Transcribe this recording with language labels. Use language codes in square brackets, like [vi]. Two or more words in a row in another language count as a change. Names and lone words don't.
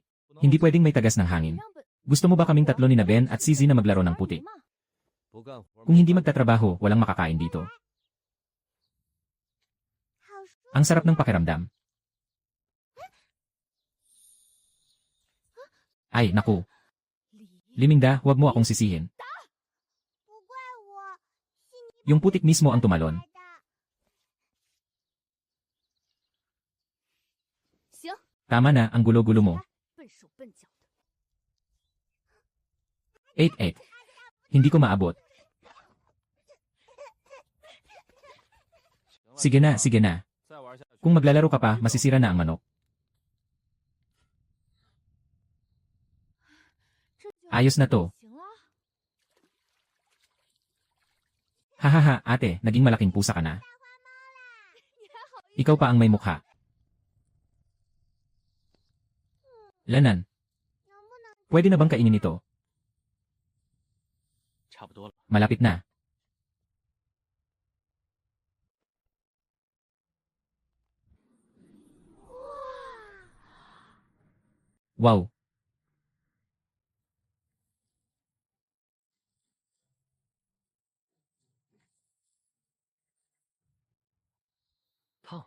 [tl] Hindi pwedeng may tagas ng hangin. Gusto mo ba kaming tatlo ni na Ben at Zizi na maglaro ng putik? Kung hindi magtatrabaho, walang makakain dito. Ang sarap ng pakiramdam. Ay, naku. Limingda, huwag mo akong sisihin. [zh] 不怪我，是你 [tl] Yung putik mismo ang tumalon. [zh] 来的。行， [tl] Tama na, ang gulo-gulo mo. [zh] 笨手笨脚的。 8-8. [tl] Hindi ko maabot. Sige na, sige na. Kung maglalaro ka pa, masisira na ang manok. [zh] 这就 [tl] Ayos na to. [zh] 行了。 [tl] Hahaha, ate, naging malaking pusa ka na. Ikaw pa ang may mukha. Lanan, [zh] 能不能 [tl] pwede na bang kainin ito? [zh] 差不多了。 [tl] Malapit na. Wow, [zh] 烫，